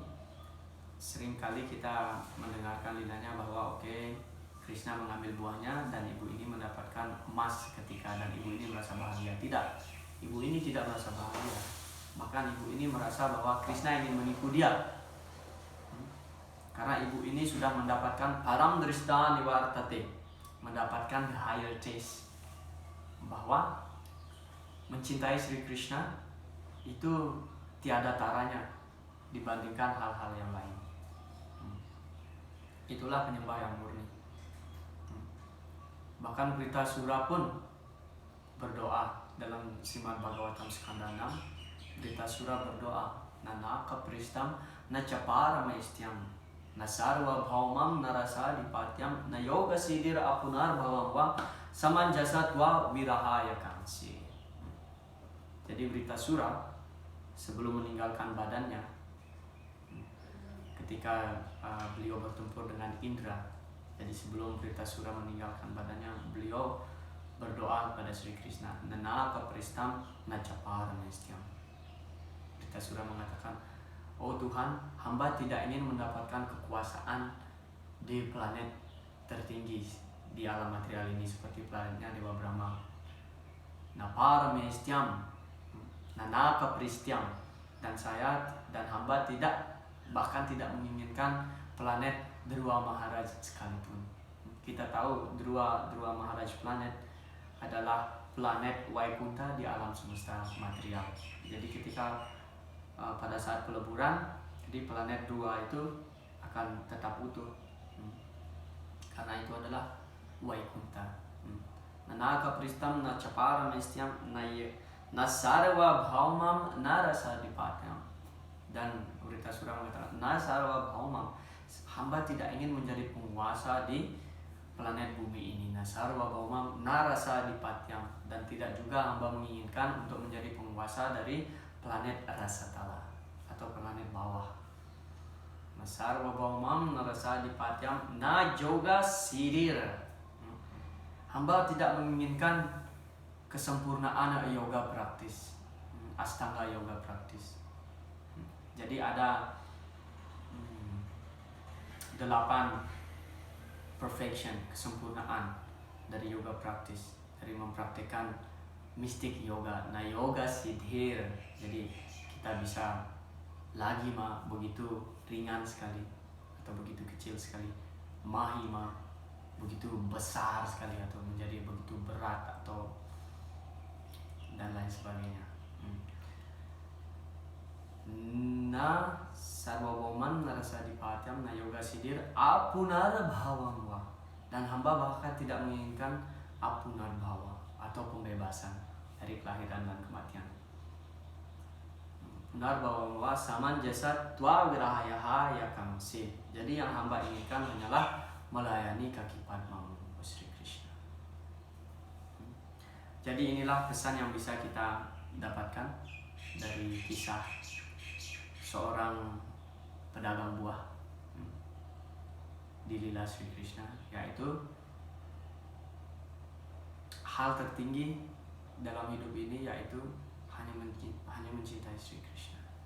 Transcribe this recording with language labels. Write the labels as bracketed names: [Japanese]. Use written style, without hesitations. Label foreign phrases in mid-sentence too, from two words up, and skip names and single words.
[Indonesian] Seringkali kita mendengarkan lilanya bahwa Krishna mengambil buahnya dan ibu ini mendapatkan emas ketika, dan ibu ini merasa bahagia. Tidak, ibu ini tidak merasa bahagia. Bahkan ibu ini merasa bahwa Krishna ingin menipu dia. Karena ibu ini sudah mendapatkan [Sanskrit] परं दृष्ट्वा निवर्तते, [Indonesian] mendapatkan [English] the higher taste, [Indonesian] bahwa mencintai Sri Krishna itu tiada taranya dibandingkan hal-hal yang lain. Itulah penyembah yang murni. Bahkan Vritasura pun berdoa dalam Srimad Bhagavatam Skanda 6. Vritasura berdoa, [Sanskrit] न नाकपृष्ठं न च पारमेष्ठ्यं न सार्वभौमं न रसाधिपत्यं न योगसिद्धीरपुनर्भवं वा समञ्जस त्वा विरहय्य काङ्क्षे. [Indonesian] Jadi Vritasura sebelum meninggalkan badannya, ketika beliau bertempur dengan Indra, jadi sebelum Vritasura meninggalkan badannya, beliau berdoa kepada Sri Krishna, [Sanskrit] न नाकपृष्ठं न च पारमेष्ठ्यम्. [Indonesian] Vritasura mengatakan, oh Tuhan, hamba tidak ingin mendapatkan kekuasaan di planet tertinggi di alam material ini seperti planetnya Dewa Brahma. [Sanskrit] न पारमेष्ठ्यं, न नाकपृष्ठम्, [Indonesian] dan saya dan hamba bahkan tidak menginginkan planet Dhruva Maharaj sekalipun. Kita tahu Dhruva Maharaj planet adalah planet Vaikunta di alam semesta material. Jadi ketika pada saat peleburan, jadi planet Dhruva itu akan tetap utuh, karena itu adalah Vaikunta. [Sanskrit] न नाकपृष्ठं न च पारमेष्ठ्यं न सार्वभौमं न रसाधिपत्यम्. [Indonesian] Dan Vritasura mengatakan, [Sanskrit] न सार्वभौमम्, [Indonesian] hamba tidak ingin menjadi penguasa di planet bumi ini. [Sanskrit] न सार्वभौमं न रसाधिपत्यम्, [Indonesian] dan tidak juga hamba menginginkan untuk menjadi penguasa dari planet Rasatala atau planet bawah. [Sanskrit] न सार्वभौमं न रसाधिपत्यं न योगसिद्धीः. [Indonesian] Hamba tidak menginginkan kesempurnaan yoga praktis, Astanga yoga praktis. Jadi ada 8 perfection, kesempurnaan dari yoga praktis, dari mempraktekkan mistik yoga. Nah, [Sanskrit] योग सिद्धीः, [Indonesian] jadi kita bisa lagi begitu ringan sekali atau begitu kecil sekali, mahima begitu besar sekali atau menjadi begitu berat atau dan lain sebagainya. Nah, [Sanskrit] सार्वभौमं न रसाधिपत्यं न योगसिद्धीरपुनर्भवं वा, [Indonesian] dan hamba bahkan tidak menginginkan [Sanskrit] अपुनर्भव [Indonesian] atau pembebasan dari kelahiran dan kematian. [Sanskrit] पुनर्भवं वा समञ्जस त्वा विरहय्य काङ्क्षे. [Indonesian] Jadi yang hamba inginkan hanyalah melayani kaki padmamu Sri Krishna. Jadi inilah pesan yang bisa kita dapatkan dari kisah seorang pedagang buah di lila Sri Krishna, yaitu hal tertinggi dalam hidup ini yaitu hanya mencintai Sri Krishna.